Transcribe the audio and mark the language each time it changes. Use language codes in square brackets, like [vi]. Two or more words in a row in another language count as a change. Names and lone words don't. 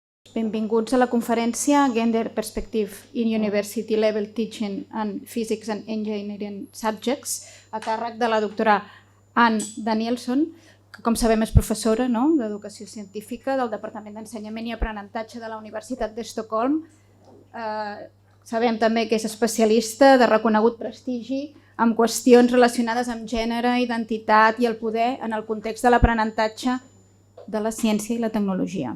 [ca] Benvinguts a la conferència Gender Perspective in University Level Teaching and Physics and Engineering Subjects a càrrec de la doctora DANIELSSON, que com sabem és professora d'Educació Científica del Departament d'Ensenyament i Aprenentatge de la Universitat d'Estockholm. Sabem també que és especialista de reconegut prestigi en qüestions relacionades amb gènere, identitat i el poder en el context de l'aprenentatge de la ciència i la tecnologia.